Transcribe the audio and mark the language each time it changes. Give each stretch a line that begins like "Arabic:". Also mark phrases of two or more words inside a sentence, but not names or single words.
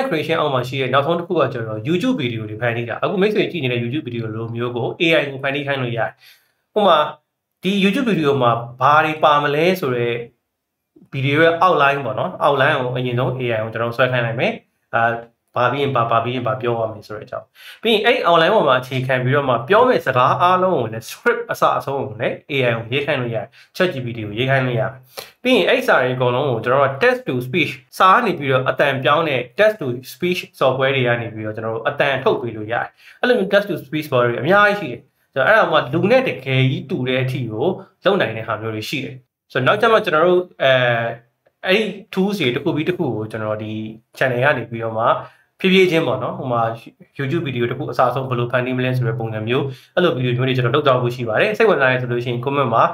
Burmese: creation အောက်မှာရှိတဲ့နောက်ဆုံးတစ်ခုကကျွန်တော် YouTube video တွေဖန်တီးတာအခုမိတ်ဆွေကြည့်နေတဲ့ YouTube video လိုမျိုးကို AI ကိုဖန်တီးခိုင်းလို့ရတယ်ဥပမာဒီ YouTube video မှာဘာတွေပါမလဲဆိုတော့ဗီဒီယိုရဲ့ outline ပေါ့နော် outline ကိုအရင်ဆုံး AI ကိုကျွန်တော်ဆွဲခိုင်းလိုက်မယ်ဘာပြီးရင်ဘာပြောရမယ်ဆိုတဲ့အကြောင်းပြီးရင်အဲ့ outline ပေါ်မှာအခြေခံပြီးတော့မှပြောမယ့်စကားအားလုံးကိုလည်း script အစအဆုံးကိုလည်း AI ကိုရေးခိုင်းလို့ ရတယ် ChatGPT ကိုရေးခိုင်းလို့ရတယ်ပြီးရင်အဲ့စာတွေအကုန်လုံးကိုကျွန်တော်က
English: text to speech
Burmese: စာကနေပြီးတော့အတန်ပြောင်းတဲ့
English: text to speech software
Burmese: တွေကနေပြီးတော့ကျွန်တော်တို့အတန်ထုတ်ပြီးလို့ရတယ်အဲ့လိုမျိုး
English: text to speech software
Burmese: တွေအများကြီးရှိတယ်ဆိုတော့အဲ့ဒါမှလူနဲ့တကယ်ကြီးတူတဲ့အထိကိုလုပ်နိုင်တဲ့ဟာမျိုးတွေရှိတယ်ဆိုတော့ နောက်ကျမှကျွန်တော်တို့အဲ့ဒီ tools တွေတစ်ခုပြီးတစ်ခုကိုကျွန်တော်ဒီ channel ကနေပြီးတော့မှဖြည်းဖြည်းချင်းပေါ့နော်ဟိုမှာ YouTube video တစ်ခုအစားဆုံးဘယ်လိုဖန်တီးမလဲဆိုတဲ့ပုံစံမျိုးအဲ့လို video မျိုးတွေကျွန်တော်လုပ်တော့ဖို့ရှိပါတယ်စိတ်ဝင်စားရဆိုလို့ရှိရင် comment မှာ